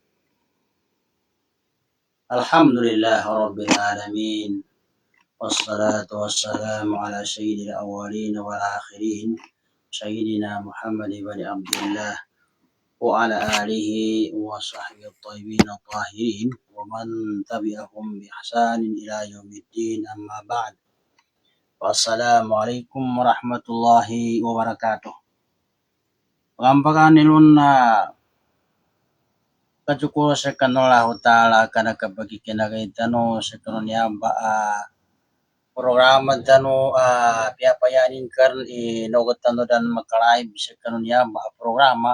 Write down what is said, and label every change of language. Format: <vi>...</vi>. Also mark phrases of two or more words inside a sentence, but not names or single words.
<ar>الحمد لله رب العالمين، والصلاة والسلام على سيد الأولين والآخرين سيدنا محمد بن عبد الله وعلى آله وصحبه الطيبين الطاهرين ومن تبعهم بإحسان إلى يوم الدين. أما بعد، والسلام عليكم ورحمة الله وبركاته.</ar> <mrw>Pagampakan nilun na kacukuro sa kanallahu ta'ala kana kabagi kinakaitano sa kanunya ba programa tano piapayanin kan inogotano dan makalive sa kanunya ba programa</mrw>